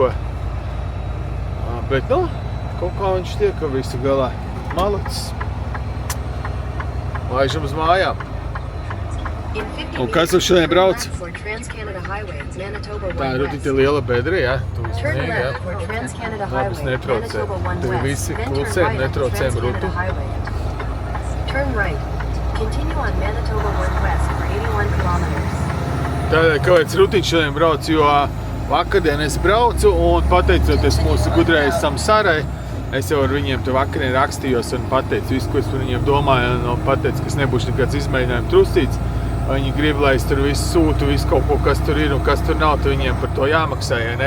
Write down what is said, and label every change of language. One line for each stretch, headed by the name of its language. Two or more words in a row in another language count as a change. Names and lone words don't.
Latvian: Bet, kaut kā viņš tiek ar visu galā. Malacis. Laižam uz mājām. Un kas uz šodien brauc? Tā Tā ir rutiņa liela bedra, jā. Tu
English: Turn
Latvian: sniegi, jā.
English: left for Trans-Canada
Latvian: Labas
English: Highway,
Latvian: netraucē.
English: Manitoba 1
Latvian: Tagad
English: West,
Latvian: visi
English: then
Latvian: klusē,
English: turn right onto
Latvian: netraucējam
English: Trans-Canada
Latvian: rutu.
English: Highway. Turn right. Continue on Manitoba 1 West for 81 kilometers.
Latvian: Tādēļ, kāpēc rutiņš šodien brauc, jo vakardien es braucu un pateicoties mūsu gudrajai Samsarai, es jau ar viņiem te vakarien rakstījos un pateicu visu, ko es par viņiem domāju un pateicu, ka es nebūšu nekāds izmēģinājums trusīts. Viņi grib, lai es tur visu sūtu, visu kaut ko, kas tur ir un kas tur nav, tad viņiem par to jāmaksā, ja ne?